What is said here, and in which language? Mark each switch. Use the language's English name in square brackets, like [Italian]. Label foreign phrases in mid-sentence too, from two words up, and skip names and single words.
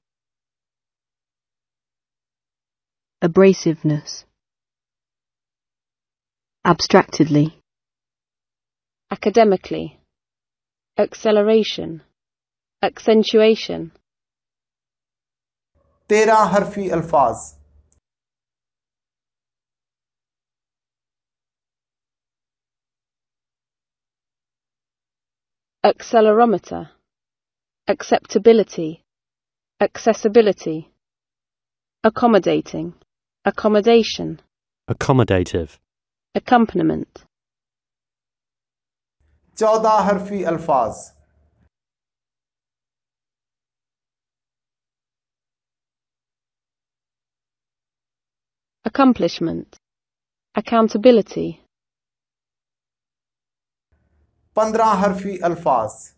[English] abrasiveness, abstractedly, Academically, acceleration. Accentuation, [Urdu] 13 حرفی الفاظ [English] accelerometer. Acceptability, accessibility. Accommodating, accommodation. Accommodative. Accompaniment, [Urdu] 14 حرفی الفاظ [English] accomplishment. Accountability, [Urdu] 15 حرفی الفاظ